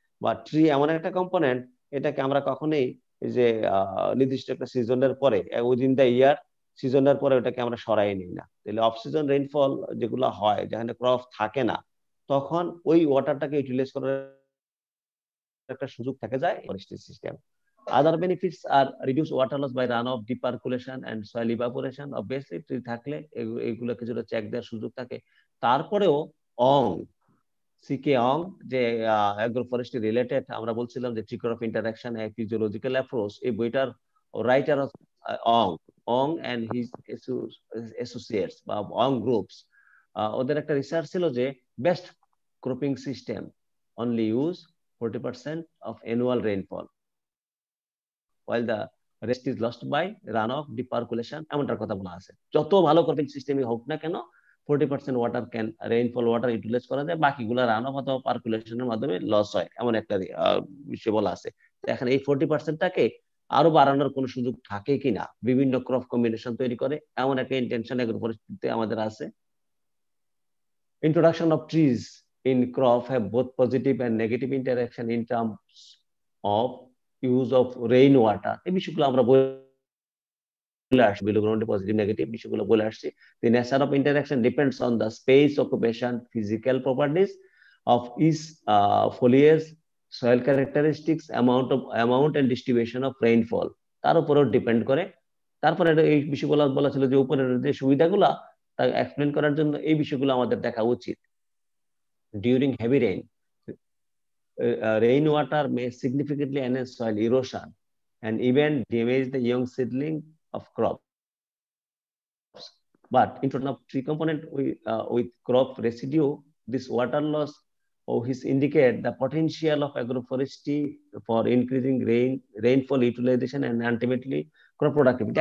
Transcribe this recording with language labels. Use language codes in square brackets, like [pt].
[bn] বা ট্রি এমন একটা কম্পোনেন্ট, এটাকে আমরা কখনোই যে নির্দিষ্ট একটা সিজনের পরে উইদিন দ্য ইয়ার সিজনের পরে ওটাকে আমরা সরাই নিই না। তাহলে অফ সিজন রেইনফল যেগুলো হয় যেখানে ক্রপ থাকে না, তখন ওই ওয়াটারটাকে ইউটিলাইজ করার একটা সুযোগ থেকে যায় forestry system. [en] Other benefits are reduced water loss by runoff, depercolation and soil evaporation। [bn] Obviously tree থাকলে এগুলো কিছুটা চেক দেওয়ার সুযোগ থাকে। তারপরেও অং সিকে অং যে অ্যাগ্রো ফরেস্ট্রি রিলেটেড আমরা বলছিলাম যে ট্রিকর of interaction A physiological approach, এই বইটার writer Aung Aung and his associates বা অং গ্রুপস, ওদের একটা রিসার্চ ছিল যে [en] Best cropping system only use 40% of annual rainfall while the rest is lost by runoff, depercolation। [bn] এমনটার কথা বলা আছে। যত ভালো ক্রপিং সিস্টেমই হোক না কেন 40% water can rainfall water utilise করা যায়, বাকিগুলো রানঅফ অথবা পার্কুলেশনের মাধ্যমে লস হয়, এমন একটা বিষয় বলা আছে। এখন এই 40%টাকে আরো বাড়ানোর কোনো সুযোগ থাকে কিনা, বিভিন্ন ক্রপ কম্বিনেশন তৈরি করে এমন একটা ইন্টেনশন এগ্রো পরিস্থিতিতে আমাদের আছে। [en] Introduction of trees in crop have both positive and negative interaction in terms of use of rain water। [bn] এই বিষয়গুলো আমরা বলে আসছি, below ground positive negative বিষয়গুলো বলে আসছি। [en] The nature of interaction depends on the space, occupation, physical properties of each foliage, soil characteristics, amount and distribution of rainfall, [bn] তার উপরও ডিপেন্ড করে। তারপরে এই বিষয়গুলো বলা ছিল যে উপরের যে সুবিধাগুলো তা এক্সপ্লেন করার জন্য এই বিষয়গুলো আমাদের দেখা উচিত। [en] During heavy rain, rainwater may significantly enhance soil erosion and even damage the young seedling of crops। But introduction of tree component with crop residue, this water loss which indicate the potential of agroforestry for increasing rainfall utilization and ultimately crop productivity।